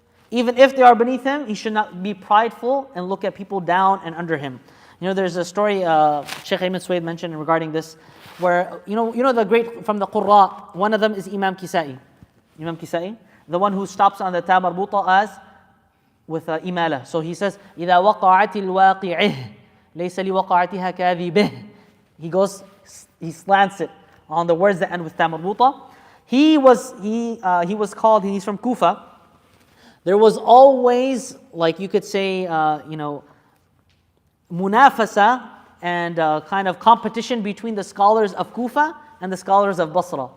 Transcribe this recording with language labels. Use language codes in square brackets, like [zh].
[en] Even if they are beneath him, he should not be prideful and look at people down and under him. There's a story Shaykh Ayman Suwaid mentioned regarding this, where, the great from the Qurra, one of them is Imam Kisa'i. Imam Kisa'i, the one who stops on the ta marbuta as with imala. So he says, [ar] إِذَا وَقَعَتِ الْوَاقِعِهِ لَيْسَ لِوَقَعَتِهَا كَاذِبِهِ. [en] He slants it on the words that end with ta marbuta. He was called, he's from Kufa. There was always, like you could say, munafasa and kind of competition between the scholars of Kufa and the scholars of Basra.